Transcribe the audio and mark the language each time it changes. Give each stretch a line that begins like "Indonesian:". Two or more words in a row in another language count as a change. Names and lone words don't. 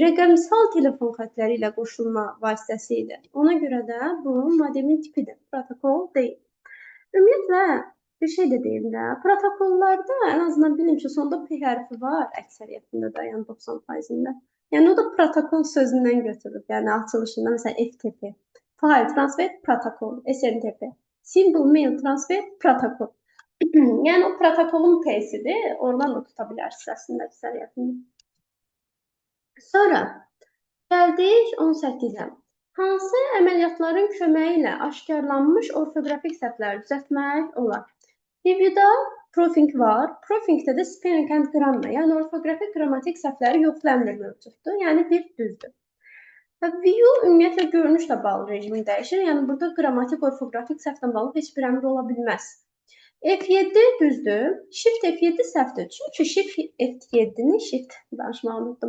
Azerbaijani: Rəqəmsal telefon xətləri ilə qoşulma vasitəsi idi. Ona görə də bu modemin tipidir, protokol deyil. Ümumiyyətlə, bir şey də deyim də, protokollarda ən azından bilin ki, sonda P hərfi var əksəriyyətində də, yəni 90%-də. Yəni o da protokol sözündən götürülür. Yəni açılışında məsələn FTP,
English: File Transfer Protocol,
Azerbaijani: SMTP,
English: Simple Mail Transfer Protocol.
Azerbaijani: Yəni o protokolun P-sidir. Oradan da tuta bilərsiniz əslində əksəriyyətini. Sonra gəldik 18-ə. Hansı əməliyyatların köməyi ilə aşkarlanmış orfoqrafik səhvləri düzəltmək olar? Review'da proofing var. Proofingdə də
English: spelling and grammar,
Azerbaijani: yəni orfoqrafik qrammatik səhvləri yoxlu əmr mövcuddur. Yəni bir düzdür. View ümumiyyətlə görünüşlə bağlı rejimi dəyişir. Yəni burada qrammatik, orfoqrafik səhvlə bağlı heç bir əmr ola bilməz. F7 düzdür. Shift F7 səhvdir. Çünki Shift F7-ni danışmağı unutdum.